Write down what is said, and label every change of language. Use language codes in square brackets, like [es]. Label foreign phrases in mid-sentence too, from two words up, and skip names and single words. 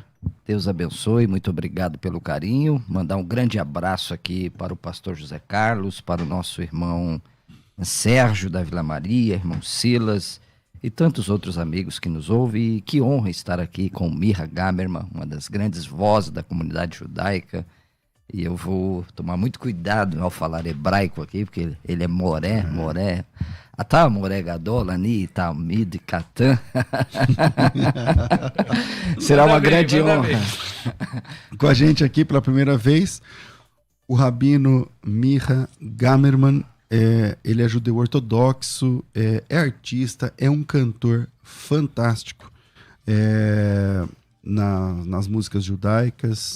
[pt] Deus abençoe, muito obrigado pelo carinho. Mandar um grande abraço aqui para o pastor José Carlos, para o nosso irmão Sérgio da Vila Maria, irmão Silas e tantos outros amigos que nos ouvem. E que honra estar aqui com Mira Gamerman, uma das grandes vozes da comunidade judaica. E eu vou tomar muito cuidado ao falar hebraico aqui, porque ele é moré. [he] אתה מורה גדול, אני, תלמיד, קטן. [pt] Será uma grande honra. Com a gente aqui pela primeira vez, O rabino Micha Gamerman, ele é judeu ortodoxo, é artista, é um cantor fantástico nas músicas judaicas.